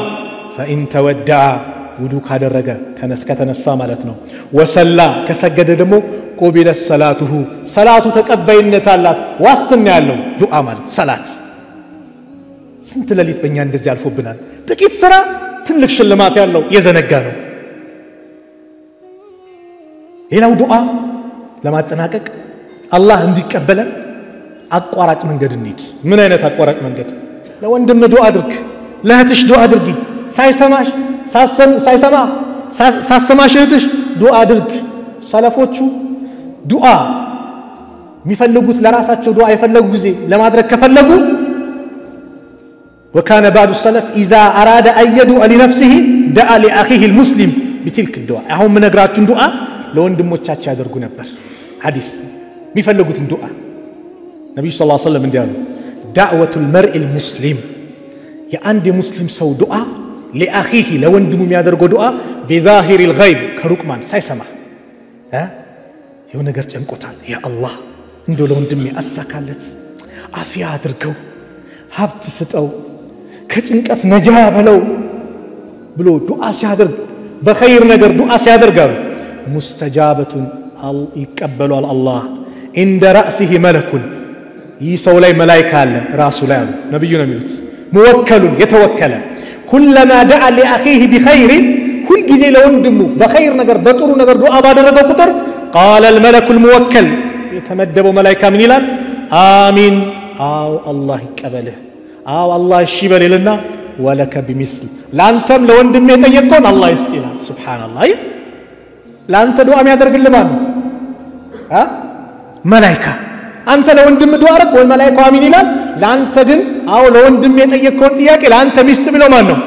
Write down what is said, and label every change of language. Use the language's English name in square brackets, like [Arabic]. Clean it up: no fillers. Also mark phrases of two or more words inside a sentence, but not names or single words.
[Arabic] فإن توضأ [Amharic] ውዱ ካደረገ ከተነሳ ማለት ነው። ወሰላ ከሰገደ ደግሞ [Arabic] قُبلت صلاته [Amharic] ሰላቱ ተቀባይነት አላት። ዋስትና ያለው ዱዓ ማለት ሰላት። ስንት ሌሊት በእኛ እንደዚህ አልፎብናል። ጥቂት ስራ ትልቅ ሽልማት ያለው የዘነጋ ነው። ሌላው ዱዓ ለማጠናቀቅ አላህ እንዲቀበለን አቋራጭ መንገድ እንሂድ። ምን አይነት አቋራጭ መንገድ? ለወንድም ዱዓ አድርግ፣ ለእህትሽ ዱዓ አድርጊ። ሳሰማሽ እህትሽ ዱዓ አድርግ። ሰለፎቹ ዱዓ የሚፈልጉት ለራሳቸው ዱዓ የፈለጉ ጊዜ ለማድረግ ከፈለጉ [Arabic] وكان بعض السلف اذا اراد ان يدعو لنفسه دعا لاخيه المسلم بتلك الدعاء [Amharic] አሁን ምነግራችሁን ዱዓ ለወንድሞቻቸው ያደርጉ ነበር። ሐዲስ የሚፈልጉትን ዱዓ ነብዩ ሰለላሁ ዐለይሂ ወሰለም እንዲያሉ [Arabic] دعوة المرء المسلم [Amharic] የአንድ የሙስሊም ሰው ዱዓ لأخيه ለወንድሙ የሚያደርገው ዱዓ [Arabic] بظاهر الغيب [Amharic] ከሩቅማን ሳይሰማ የሆነ ነገር ጨንቆታል። ያ አላህ እንደው ለወንድሜ አሳካለት፣ አፊያ አድርገው፣ ሀብት ስጠው፣ ከጭንቀት ነጃ በለው ብሎ ዱዓ ሲያደርግ በኸይር ነገር ዱዓ ሲያደርጋሉ ሙስተጃበቱን ይቀበሏል አላህ። እንደ رأسه መለኩን ይህ ሰው ላይ መላእክት አለ ራሱ ላይ አሉ ነብዩ ነው የሚሉት ሙወከሉን የተወከለ [Arabic] كلما دعا لاخيه بخير كل [Amharic] ጊዜ ለወንድሙ በኸይር ነገር በጥሩ ነገር ዱዓ ባደረገው ቁጥር [Arabic] قال الملك الموكل [Amharic] የተመደበው መላእክት ምን ይላል? አሚን አው አላህ ይቀበልህ፣ አው አላህ እሺ በልና [Arabic] ولك بمثل [Amharic] ላንተም ለወንድም የጠየቀውን አላህ ይስጥላል። ሱብሃንአላህ ላንተ ዱዓ የሚያደርግልህ ማን ነው? መላእክት። አንተ ለወንድም ዱዓ አረግ ወይ መላእክት አሚን ይላል። ላንተ ግን አው ለወንድም የጠየቀውን ጥያቄ ላንተ ሚስት ብለው ማን ነው?